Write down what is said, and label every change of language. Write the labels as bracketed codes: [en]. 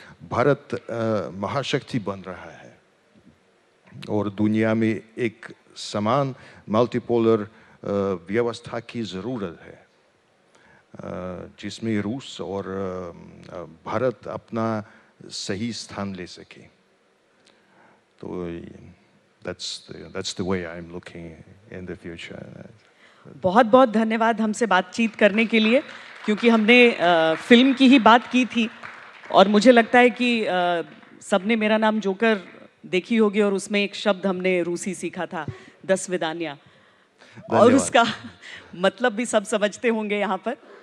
[hi] भारत महाशक्ति बन रहा है और दुनिया में एक समान मल्टीपोलर व्यवस्था की ज़रूरत है, जिसमें रूस और भारत अपना सही स्थान ले सके। [en] तो that's the way I'm looking in the future. [hi] बहुत बहुत धन्यवाद हमसे बातचीत करने के लिए, क्योंकि हमने फिल्म की ही बात की थी और मुझे लगता है कि सबने मेरा नाम जोकर देखी होगी और उसमें एक शब्द हमने रूसी सीखा था, 10 विदानिया, और उसका मतलब भी सब समझते होंगे यहाँ पर।